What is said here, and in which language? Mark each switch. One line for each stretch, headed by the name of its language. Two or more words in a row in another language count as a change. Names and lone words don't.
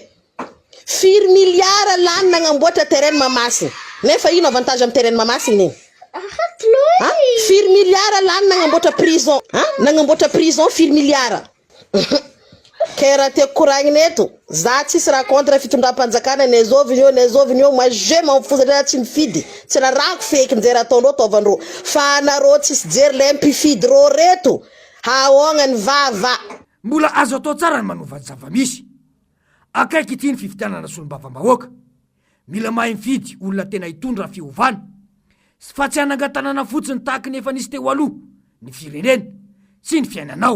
Malagasy: 4 milliards lany nagnamboatra terrain Mamasina. Nefa ino avantage amin'ny terrain Mamasina igny? 4 milliards lany nagnamboatra prison. Nagnamboatra prison 4 milliards. Kera te koragniny eto za tsisy raha contre fitondram-panjakana nezoviny io
French: moi je m'en fous
Malagasy: satria tsy mifidy tsy raha rako feky njery ataonao taovandreo fa anareo tsisy jery le mpifidy rô reto haogna ny vava. Mbola azo atao tsara ny manova ny zava-misy akaiky ity ny fifidianana solombavam-bahoaka mila mahay mifidy olona tena hitondra fiovana fa tsy hanangatanana fotsiny tahaka ny efa nisy teo aloha ny firenena sy ny fiainanao.